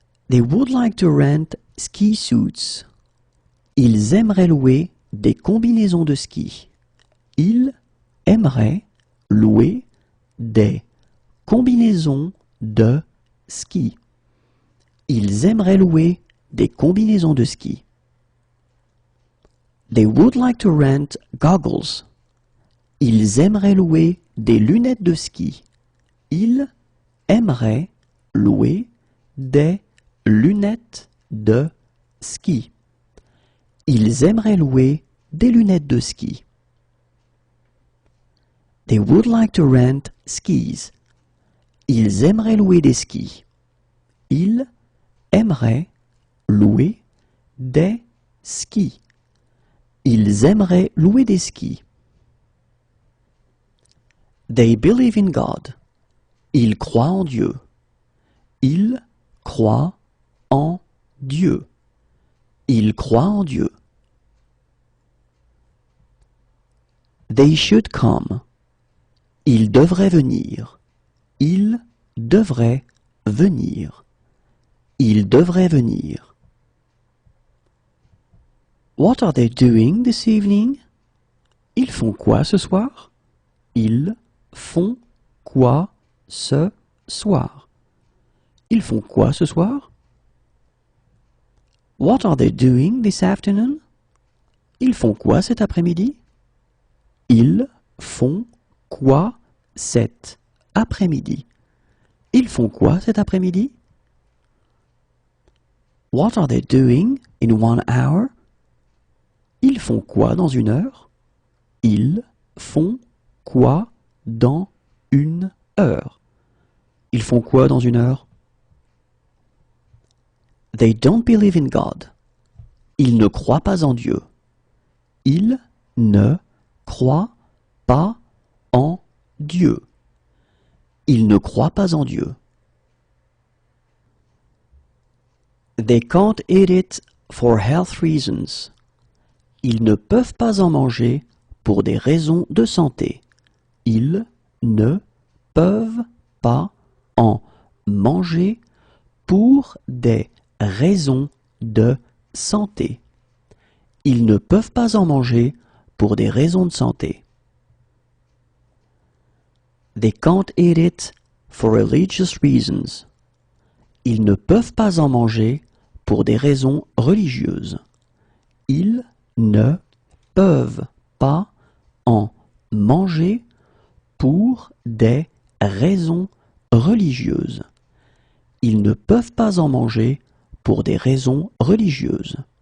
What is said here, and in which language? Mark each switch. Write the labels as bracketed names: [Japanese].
[English] They would like to rent ski suits. [French] Ils aimeraient louer des combinaisons de ski. Ils aimeraient louer des combinaisons de ski. Ils aimeraient louer des combinaisons de ski. [English] They would like to rent goggles. [French] Ils aimeraient louer des lunettes de ski. Ils aimeraient louer des lunettes de ski. Ils aimeraient louer des lunettes de ski. [English] They would like to rent skis. [French] Ils aimeraient louer des skis. Ils aimeraient louer des skis. Ils aimeraient louer des skis. [English] They believe in God. [French] Ils croient en Dieu. Ils croient en Dieu. Ils croient en Dieu. [English] They should come. [French] Ils devraient venir. Ils devraient venir. Ils devraient venir. [English] What are they doing this evening? [French] Ils font quoi ce soir? Ils font quoi ce soir? Ils font quoi ce soir? [English] What are they doing this afternoon? [French] Ils font quoi cet après-midi? Ils font quoi cet après-midi? Ils font quoi cet après-midi? [English] What are they doing in 1 hour? [French] Ils font quoi dans 1 heure? Ils font quoi dans 1 heure? Ils font quoi dans 1 heure? [English] They don't believe in God. [French] Ils ne croient pas en Dieu. Ils ne croient pas en Dieu. Ils ne croient pas en Dieu. [English] They can't eat it for health reasons. [French] Ils ne peuvent pas en manger pour des raisons de santé. Ils ne peuvent pas en manger pour des raisons de santé. Ils ne peuvent pas en manger pour des raisons de santé. [English] They can't eat it for religious reasons. [French] Ils ne peuvent pas en manger pour des raisons religieuses. Ils ne peuvent pas en manger pour des raisons religieuses. Ils ne peuvent pas en manger pour des raisons religieuses.